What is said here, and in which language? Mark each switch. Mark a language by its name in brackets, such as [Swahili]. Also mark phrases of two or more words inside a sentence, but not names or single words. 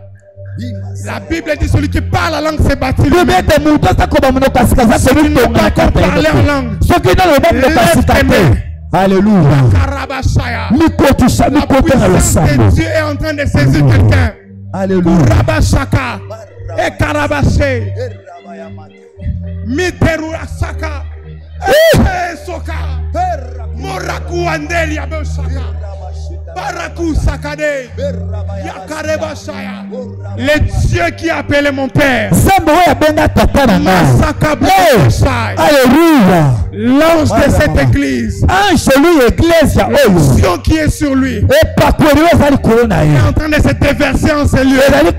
[French] La Bible dit celui qui parle la langue s'est bâti. Celui qui ne peut pas parler en langue. Alléluia. La puissance de Dieu est en train de saisir quelqu'un. Alléluia. Rabashaka et Karabaché. Miterurasaka. Soka. Moraku Andelia Beshaka. Baraku Sakade. Yakareba-shaya. Le Dieu qui a appelé mon père. Alléluia. l'ange de cette église, l'onction qui est sur lui, est en train de se déverser en ces lieux.